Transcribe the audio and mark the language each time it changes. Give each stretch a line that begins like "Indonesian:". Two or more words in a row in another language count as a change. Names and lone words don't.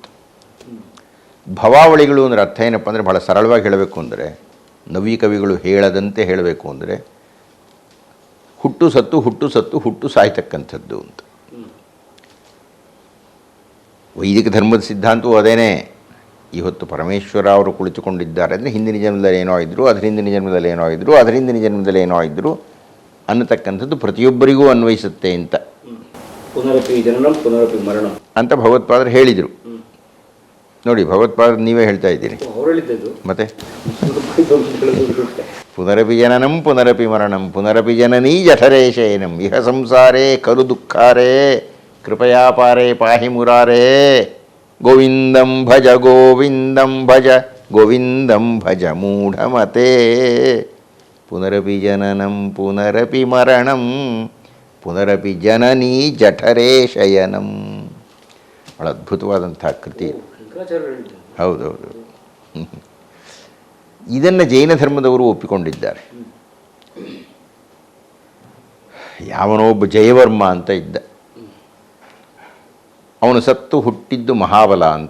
Kannada: ಭವಾವಳಿಗಳು ಅಂದರೆ ಅರ್ಥ ಏನಪ್ಪ ಅಂದರೆ, ಭಾಳ ಸರಳವಾಗಿ ಹೇಳಬೇಕು ಅಂದರೆ, ನವಿ ಕವಿಗಳು ಹೇಳದಂತೆ ಹೇಳಬೇಕು ಅಂದರೆ, ಹುಟ್ಟು ಸತ್ತು ಹುಟ್ಟು ಸತ್ತು ಹುಟ್ಟು ಸಾಯ್ತಕ್ಕಂಥದ್ದು ಅಂತ. ವೈದಿಕ ಧರ್ಮದ ಸಿದ್ಧಾಂತವೂ ಅದೇನೇ. ಇವತ್ತು ಪರಮೇಶ್ವರ ಅವರು ಕುಳಿತುಕೊಂಡಿದ್ದಾರೆ ಅಂದರೆ ಹಿಂದಿನ ಜನ್ಮದಲ್ಲಿ ಏನೋ ಇದ್ದರು, ಅದರ ಹಿಂದಿನ ಜನ್ಮದಲ್ಲಿ ಏನೋ ಇದ್ದರು, ಅದರ ಹಿಂದಿನ ಜನ್ಮದಲ್ಲಿ ಏನೋ ಇದ್ದರು ಅನ್ನತಕ್ಕಂಥದ್ದು ಪ್ರತಿಯೊಬ್ಬರಿಗೂ ಅನ್ವಯಿಸುತ್ತೆ ಅಂತ.
Sanskrit: ಪುನರಪಿ ಜನನಂ ಪುನರಪಿ ಮರಣಂ ಅಂತ
Kannada: ಭಗವತ್ಪಾದರು ಹೇಳಿದರು. ನೋಡಿ, ಭಗವತ್ಪಾದರು ನೀವೇ ಹೇಳ್ತಾ ಇದ್ದೀರಿ ಮತ್ತೆ.
Sanskrit: ಪುನರಪಿ ಜನನಂ ಪುನರಪಿ ಮರಣಂ ಪುನರಪಿ ಜನನೀ ಜಠರೇಶಯನಂ ಇಹ ಸಂಸಾರೇ ಖಲು ದುಃಖಾರೇ ಕೃಪಯಾ ಪಾರೇ ಪಾಹಿ ಮುರಾರೇ ಗೋವಿಂದಂ ಭಜ ಗೋವಿಂದಂ ಭಜ ಗೋವಿಂದಂ ಭಜ ಮೂಢಮತೆ. ಪುನರಪಿ ಜನನಂ ಪುನರಪಿ ಮರಣಂ ಪುನರಪಿ ಜನನೀ ಜಠರೇ ಶಯನಂ.
Kannada: ಭಾಳ ಅದ್ಭುತವಾದಂಥ ಕೃತಿ. ಹೌದೌದು. ಇದನ್ನು ಜೈನ ಧರ್ಮದವರು ಒಪ್ಪಿಕೊಂಡಿದ್ದಾರೆ. ಯಾವನೊಬ್ಬ ಜಯವರ್ಮ ಅಂತ ಇದ್ದ, ಅವನು ಸತ್ತು ಹುಟ್ಟಿದ್ದು ಮಹಾಬಲ ಅಂತ.